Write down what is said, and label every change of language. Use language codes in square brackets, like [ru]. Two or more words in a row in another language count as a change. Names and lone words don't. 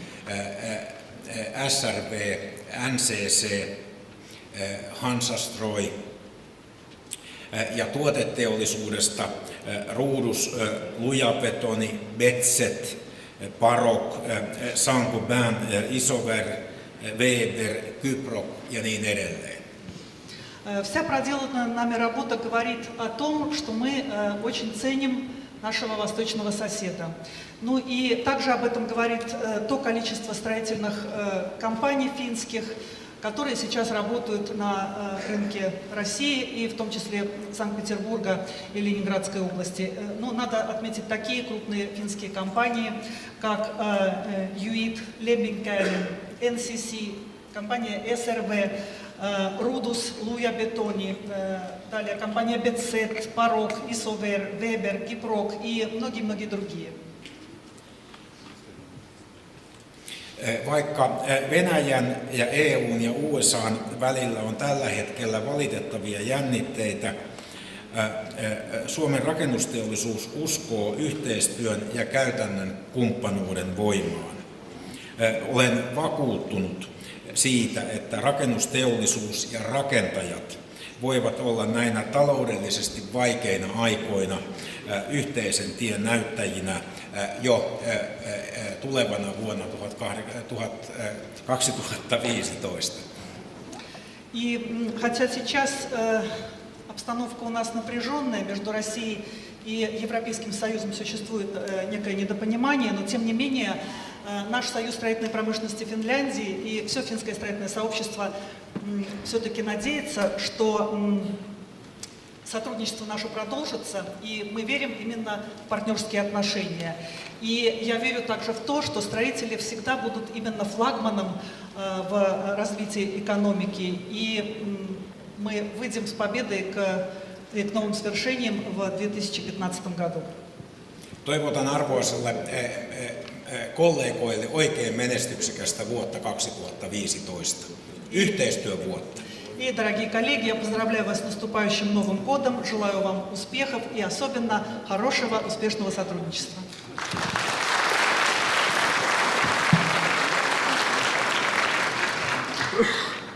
[fi] SRV, NCC, Hansastroy ja tuoteteollisuudesta Ruudus, Lujabetoni, Betset, Parok, Saint-Gobain, Isover, Weber, Kyprok ja niin edelleen. [ru] Вся проделанная нами работа говорит о том, что мы очень ценим нашего восточного соседа. Ну и также об этом говорит то количество строительных компаний финских, которые сейчас работают на рынке России и в том числе Санкт-Петербурга и Ленинградской области. Ну, надо отметить такие крупные финские компании, как ЮИТ, Lemminkäinen, NCC, компания SRV, Rudus, Lujabetoni, далее компания Betset, Parok, Isover, Weber, Kyprok и многие-многие другие. [fi] Vaikka Venäjän ja EUn ja USAn välillä on tällä hetkellä valitettavia jännitteitä, Suomen rakennusteollisuus uskoo yhteistyön ja käytännön kumppanuuden voimaan. Olen vakuuttunut siitä, että rakennusteollisuus ja rakentajat voivat olla näinä taloudellisesti vaikeina aikoina yhteisen tien näyttäjinä jo tulevana vuonna 2015. [ru] И хотя сейчас обстановка у нас напряженная, между Россией и Европейским Союзом существует некое недопонимание, но тем не менее наш Союз строительной промышленности Финляндии и все финское строительное сообщество все-таки надеется, что сотрудничество наше продолжится, и мы верим именно в партнерские отношения. И я верю также в то, что строители всегда будут именно флагманом в развитии экономики, и мы выйдем с победой к новым свершениям в 2015 году. [fi] Toivotan arvoisille kollegoille oikein menestyksekästä vuotta 2015, yhteistyövuotta. [ru] И, дорогие коллеги, я поздравляю вас с наступающим Новым годом, желаю вам успехов и особенно хорошего, успешного сотрудничества. [en] Thank you.